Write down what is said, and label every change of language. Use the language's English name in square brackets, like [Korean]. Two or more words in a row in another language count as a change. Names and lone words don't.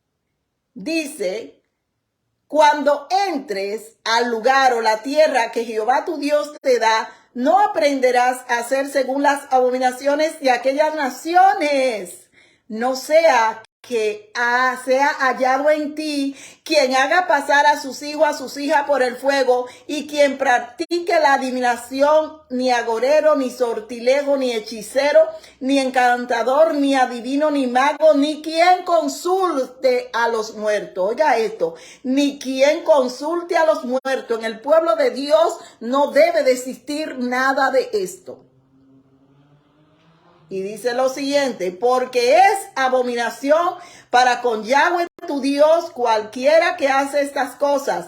[Spanish] Dice: cuando entres al lugar o la tierra que Jehová tu Dios te da, no aprenderás a hacer según las abominaciones de aquellas naciones. No sea que sea hallado en ti quien haga pasar a sus hijos, a sus hijas por el fuego, y quien practique la adivinación, ni agorero, ni sortilejo, ni hechicero, ni encantador, ni adivino, ni mago, ni quien consulte a los muertos. Oiga esto, ni quien consulte a los muertos. En el pueblo de Dios no debe de existir nada de esto. Y dice lo siguiente: porque es abominación para con Yahweh tu Dios cualquiera que hace estas cosas.